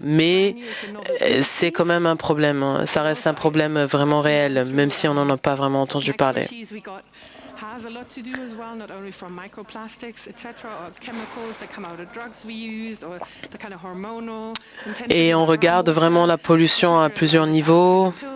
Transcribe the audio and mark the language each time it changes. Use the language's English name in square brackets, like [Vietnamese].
[French] Mais c'est quand même un problème. Ça reste un problème vraiment réel, même si on n'en a pas vraiment entendu parler. [English] Has a lot to do as well, not only from microplastics, etc., or chemicals that come out of drugs we use, or the kind of hormonal. [French] Et on regarde vraiment la pollution à plusieurs niveaux.